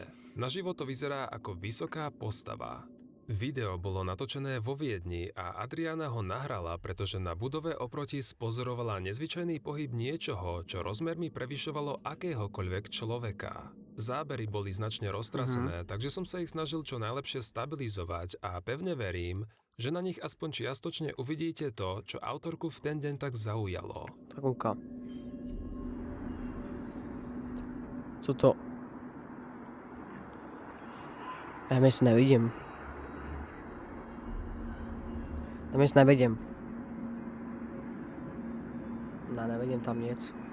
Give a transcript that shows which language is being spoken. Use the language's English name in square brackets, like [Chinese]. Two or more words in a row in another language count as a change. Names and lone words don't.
[Slovak] Naživo to vyzerá ako vysoká postava. Video bolo natočené vo Viedni a Adriana ho nahrala, pretože na budove oproti spozorovala nezvyčajný pohyb niečoho, čo rozmermi prevyšovalo akéhokoľvek človeka. Zábery boli značne roztrasené, takže som sa ich snažil čo najlepšie stabilizovať a pevne verím, že na nich aspoň čiastočne uvidíte to, čo autorku v ten deň tak zaujalo. [Czech] Tak kouká. Co to? Já nic nevidím. Tam nic nevidím. Ne, nevidím tam nic.